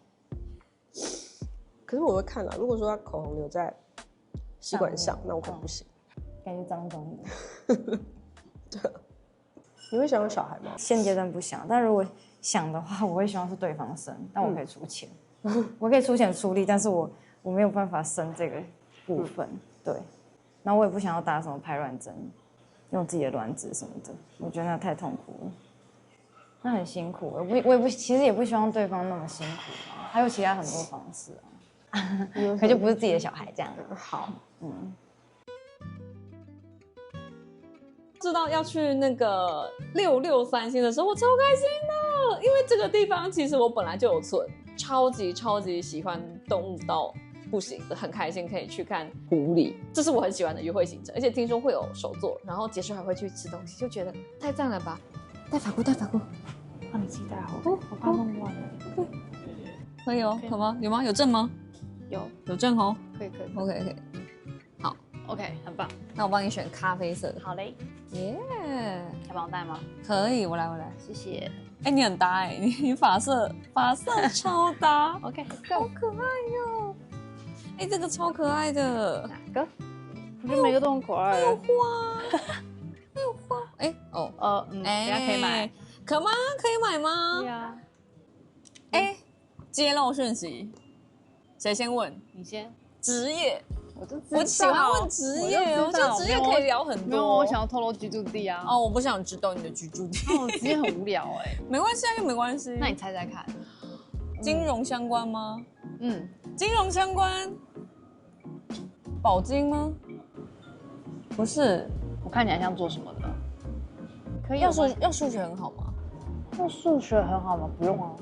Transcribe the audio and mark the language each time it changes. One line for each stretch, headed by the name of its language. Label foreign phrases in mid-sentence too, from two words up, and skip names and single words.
Chinese: 可是我會看啦，如果說她口紅留在吸管上，那我可能不行。感覺髒髒的。對。你會想有小孩嗎？現階段不想，但如果想的話，我會希望是對方生，但我可以出錢，我可以出錢出力，但是我沒有辦法生這個部分，對。然後我也不想要打什麼排卵針，用自己的卵子什麼的，我覺得那太痛苦了，那很辛苦。我也不，其實也不希望對方那麼辛苦啊，還有其他很多方式啊，可就不是自己的小孩這樣。好，知道要去那個663星的時候，我超開心的，因為這個地方其實我本來就有存，超級喜歡動物到不行的，很開心可以去看狐狸，這是我很喜歡的約會行程，而且聽說會有手作，然後結束還會去吃東西，就覺得太讚了吧。帶髮箍，幫你自己帶好，我怕弄亂了。可以哦，好嗎？有嗎？有證嗎？有正红，可以。 OK， 好 OK，很棒。那我帮你选咖啡色的。好嘞，耶，要帮我带吗？可以，我来，谢謝。哎，你很搭哎，你发色超搭。 OK，好可愛喲。哎，这個超可愛的。哪個？我覺得每個都很可愛。還有花，還有花。哎，哦，等下可以買。可嗎？可以買嗎？對啊。哎，揭露訊息，誰先問？你先。職業。我喜歡問職業，我覺得職業可以聊很多。沒有，我想要透露居住地啊。哦，我不想知道你的居住地。我職業很無聊哎。沒關係啊，又沒關係。那你猜猜看，金融相關嗎？金融相關。保金嗎？不是。我看你還想做什麼的？可以。要數學很好嗎？要數學很好嗎？不用啊。